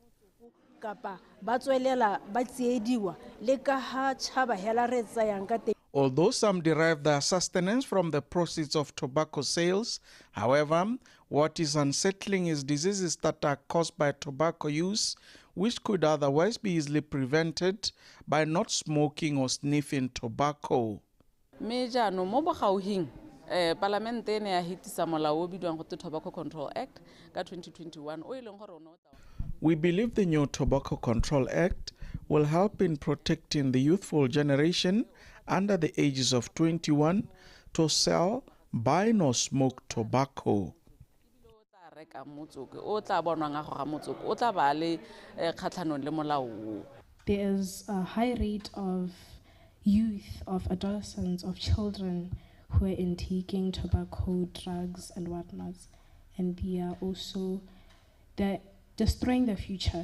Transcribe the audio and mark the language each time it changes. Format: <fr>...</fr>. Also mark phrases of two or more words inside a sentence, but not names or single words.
<en>Although some derive their sustenance from the proceeds of tobacco sales, however, what is unsettling is diseases that are caused by tobacco use, which could otherwise be easily prevented by not smoking or sniffing tobacco.</en> <tn>Parliament ne ya hitisa molao o bidiwang go Tobacco Control Act ka 2021 o ileng gore ona.</tn> <en>We believe the new Tobacco Control Act will help in protecting the youthful generation under the ages of 21 to sell, buy, nor smoke tobacco. There is a high rate of youth, of adolescents, of children who are intaking tobacco, drugs, and whatnot, and they're destroying their future.</en>